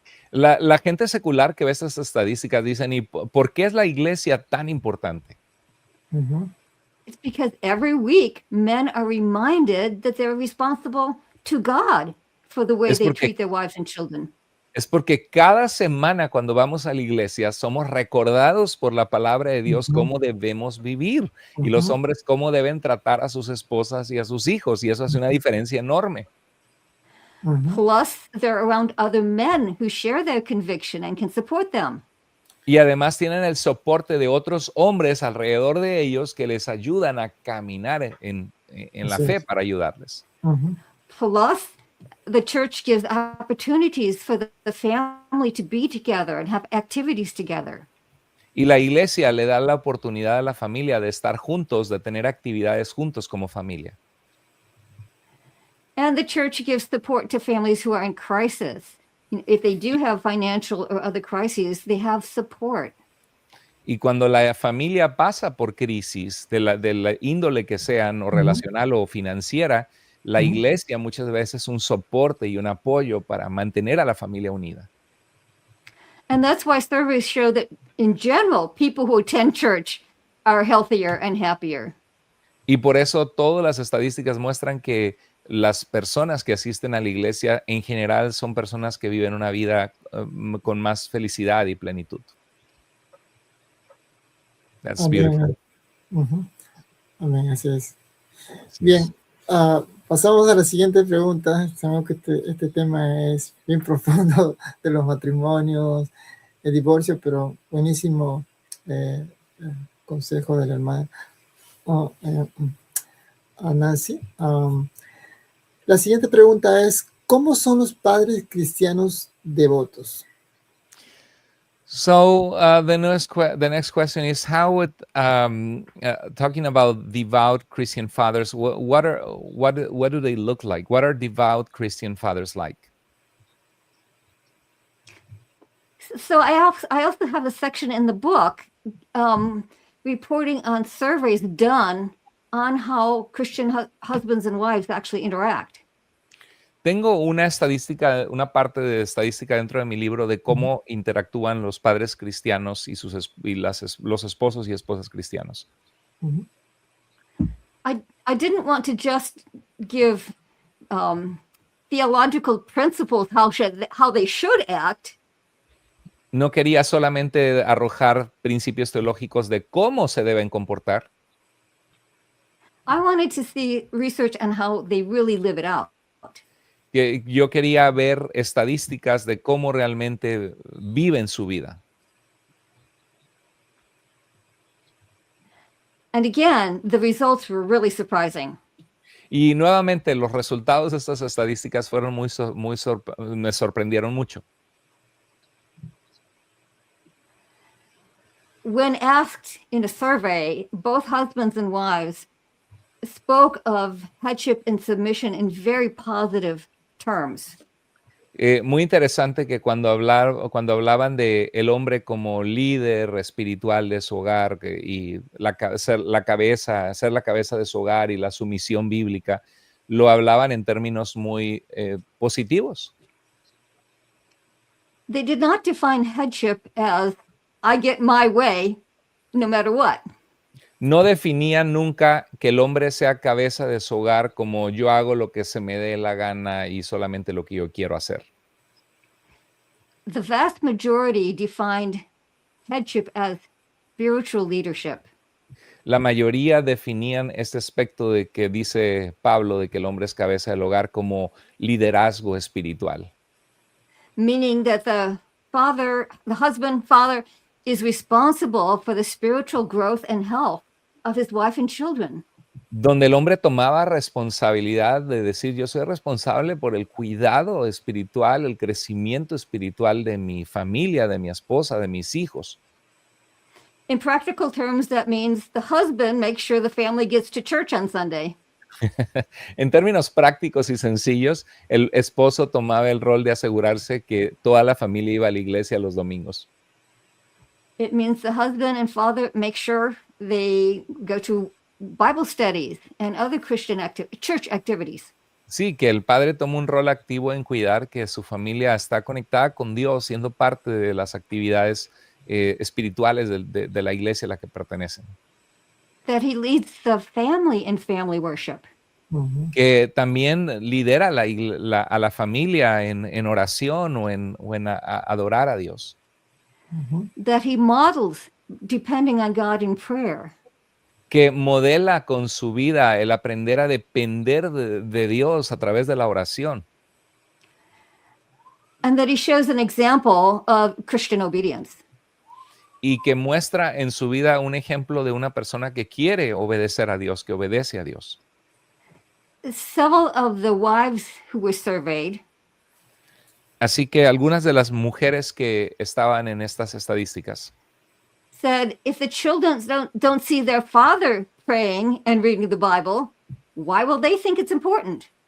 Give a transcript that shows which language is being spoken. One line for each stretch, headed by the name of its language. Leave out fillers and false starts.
Spanish: La gente secular que ve estas estadísticas dicen, ¿y por qué es la iglesia tan importante?
English: It's because every week men are reminded that they're responsible to God for the way they treat their wives and children.
Spanish: Es porque cada semana cuando vamos a la iglesia somos recordados por la palabra de Dios cómo debemos vivir y los hombres cómo deben tratar a sus esposas y a sus hijos, y eso hace una diferencia enorme.
English: Plus, they're around other men who share their conviction and can support them.
Spanish: Y además tienen el soporte de otros hombres alrededor de ellos que les ayudan a caminar en la fe para ayudarles.
English: Plus, the church gives opportunities for the family to be together and have activities together.
Spanish: Y la iglesia le da la oportunidad a la familia de estar juntos, de tener actividades juntos como familia.
English: And the church gives support to families who are in crisis. If they do have financial or other crises, they have support.
Spanish: Y cuando la familia pasa por crisis de la índole que sean, o relacional o financiera, la iglesia muchas veces es un soporte y un apoyo para mantener a la familia unida.
English: And that's why surveys show that, in general, people who attend church are healthier and happier.
Spanish: Y por eso todas las estadísticas muestran que las personas que asisten a la iglesia en general son personas que viven una vida con más felicidad y plenitud.
English: That's beautiful.
Spanish: Amén. Ujú. Amén, así es. Así Bien, es. pasamos a la siguiente pregunta. Sabemos que este tema es bien profundo de los matrimonios, el divorcio, pero buenísimo consejo del hermano a Nancy. La siguiente pregunta es, ¿cómo son los padres cristianos devotos?
English: So the next question is, how would talking about devout Christian fathers, what do they look like? What are devout Christian fathers like? So I also have a section in the book reporting on surveys done on how Christian husbands and wives actually interact.
Spanish: Tengo una parte de estadística dentro de mi libro de cómo interactúan los padres cristianos y los esposos y esposas cristianos.
English: I didn't want to just give theological principles how they should act.
Spanish: No quería solamente arrojar principios teológicos de cómo se deben comportar.
English: I wanted to see research on how they really live it out.
Spanish: Yo quería ver estadísticas de cómo realmente viven su vida.
English: And again, the results were really surprising.
Spanish: Y nuevamente los resultados de estas estadísticas fueron me sorprendieron mucho.
English: When asked in a survey, both husbands and wives spoke of headship and submission in very positive terms.
Spanish: Muy interesante que cuando hablaban de el hombre como líder espiritual de su hogar y ser la cabeza de su hogar y la sumisión bíblica, lo hablaban en términos muy positivos.
English: They did not define headship as I get my way no matter what.
Spanish: No definían nunca que el hombre sea cabeza de su hogar como yo hago lo que se me dé la gana y solamente lo que yo quiero hacer.
English: The vast majority defined headship as spiritual leadership.
Spanish: La mayoría definían este aspecto de que dice Pablo de que el hombre es cabeza del hogar como liderazgo espiritual.
English: Meaning that the husband, father, is responsible for the spiritual growth and health of his wife and children.
Spanish: Donde el hombre tomaba responsabilidad de decir, yo soy responsable por el cuidado espiritual, el crecimiento espiritual de mi familia, de mi esposa, de mis hijos.
English: In practical terms, that means the husband makes sure the family gets to church on Sunday.
Spanish: En términos prácticos y sencillos, el esposo tomaba el rol de asegurarse que toda la familia iba a la iglesia los domingos.
English: It means the husband and father make sure they go to Bible studies and other Christian church activities.
Spanish: Sí, que el padre toma un rol activo en cuidar que su familia está conectada con Dios, siendo parte de las actividades espirituales de la iglesia a la que pertenecen.
English: That he leads the family in family worship.
Spanish: Que también lidera a la familia en oración o en adorar a Dios.
English: That he models depending on God in prayer.
Spanish: Que modela con su vida el aprender a depender de Dios a través de la oración.
English: And that he shows an example of Christian obedience.
Spanish: Y que muestra en su vida un ejemplo de una persona que quiere obedecer a Dios, que obedece a Dios.
English: Several of the wives who were surveyed
Spanish: Así que algunas de las mujeres que estaban en estas estadísticas
English: said, if the children don't see their father praying and reading the Bible, why will they think it's important?